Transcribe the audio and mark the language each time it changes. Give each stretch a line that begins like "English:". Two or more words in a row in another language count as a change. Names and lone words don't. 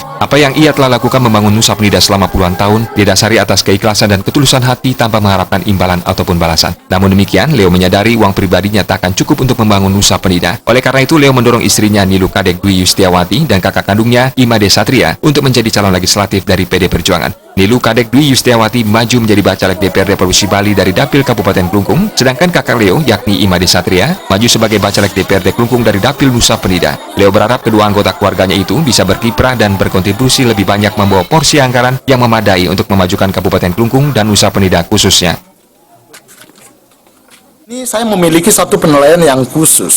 Indonesian: Apa yang ia telah lakukan membangun Nusa Penida selama puluhan tahun didasari atas keikhlasan dan ketulusan hati tanpa mengharapkan imbalan ataupun balasan. Namun demikian, Leo menyadari uang pribadinya takkan cukup untuk membangun Nusa Penida. Oleh karena itu, Leo mendorong istrinya Nilu Kadek Dwi Yustiawati dan kakak kandungnya Imade Satria untuk menjadi calon legislatif dari PD Perjuangan. Nilu Kadek Dwi Yustiawati maju menjadi Bacalek DPRD Provinsi Bali dari Dapil Kabupaten Klungkung, sedangkan kakak Leo, yakni Imade Satria, maju sebagai Bacalek DPRD Klungkung dari Dapil Nusa Penida. Leo berharap kedua anggota keluarganya itu bisa berkiprah dan berkontribusi lebih banyak membawa porsi anggaran yang memadai untuk memajukan Kabupaten Klungkung dan Nusa Penida khususnya. Ini saya memiliki satu penilaian yang khusus.